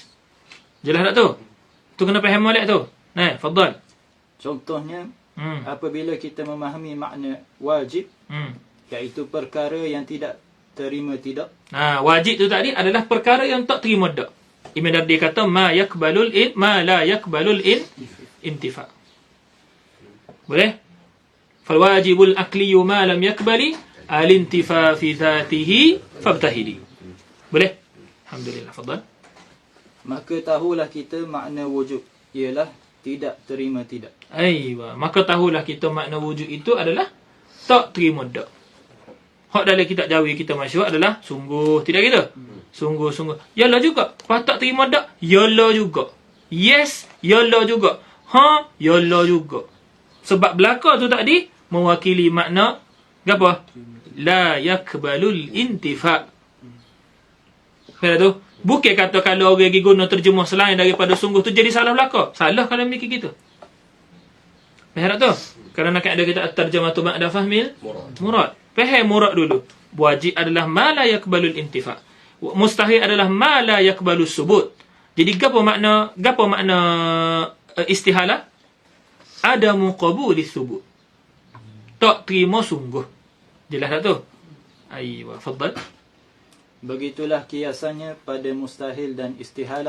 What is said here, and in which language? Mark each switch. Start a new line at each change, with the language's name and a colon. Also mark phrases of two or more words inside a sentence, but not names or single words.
Malay: Jelas tak tu? Tu kena faham molek tu. Fadal. Contohnya, apabila kita memahami makna wajib, iaitu perkara yang tidak terima tidak. Wajib tu tadi adalah perkara yang tak terima tak. Imam Dardi kata
Arabic: ما لا يقبل الانتفاء.
Malay: Boleh?
Arabic: فالواجب العقلي ما لم يقبل الانتفاء في ذاته فابتهل.
Malay: Boleh? Alhamdulillah. Fadal. Maka tahulah kita makna wujub ialah tidak terima tidak. Aywa. Maka tahulah kita makna wujud itu adalah tak terima tak. Hak dalam kitab Jawi kita masyhur adalah sungguh, tidak gitu? Sungguh-sungguh. Yalah juga. Pas tak terima tak? Yalah juga. Yes, yalah juga. Yalah juga. Sebab belaka tu tadi mewakili makna apa?
Arabic: لا يقبل الانتفاء.
Malay: Kata tu, bukan kata kalau orang pergi guna terjemah selain daripada sungguh tu jadi salah belaka. Salah kalau mikir gitu. Faham tu? Kerana kan ada kita terjemah tu
Arabic: بعد فهم المراد.
Malay: Faham murad dulu. Wajib adalah
Arabic: ما لا يقبل الانتفاء.
Malay: Mustahil adalah
Arabic: ما لا يقبل الثبوت.
Malay: Jadi gapo makna istihalah? Ada
Arabic: مقابل الثبوت.
Malay: Tak terima sungguh. Jelas tak tu? Aywa, fadal. Begitulah kiasannya pada mustahil dan istihalah.